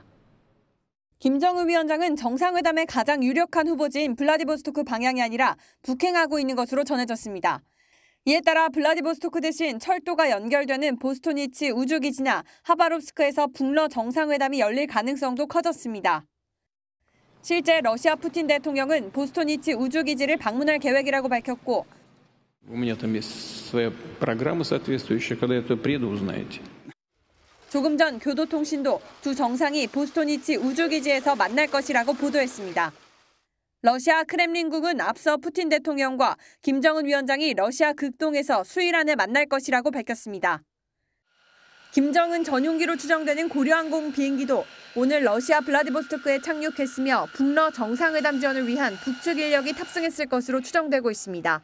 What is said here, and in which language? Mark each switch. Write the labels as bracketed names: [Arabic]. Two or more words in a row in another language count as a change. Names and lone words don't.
[Korean] 김정은 위원장은 정상회담의 가장 유력한 후보지인 블라디보스토크 방향이 아니라 북행하고 있는 것으로 전해졌습니다. 이에 따라 블라디보스토크 대신 철도가 연결되는 보스토니치 우주기지나 하바롭스크에서 북러 정상회담이 열릴 가능성도 커졌습니다. 실제 러시아 푸틴 대통령은 보스토니치 우주기지를 방문할 계획이라고 밝혔고 [Russian] У меня там есть своя программа соответствующая, когда я туда приеду, узнаете. [Korean] 조금 전 교도통신도 두 정상이 보스토니치 우주기지에서 만날 것이라고 보도했습니다. 러시아 크렘린궁은 앞서 푸틴 대통령과 김정은 위원장이 러시아 극동에서 수일 안에 만날 것이라고 밝혔습니다. 김정은 전용기로 추정되는 고려항공 비행기도 오늘 러시아 블라디보스토크에 착륙했으며 북러 정상회담 지원을 위한 북측 인력이 탑승했을 것으로 추정되고 있습니다.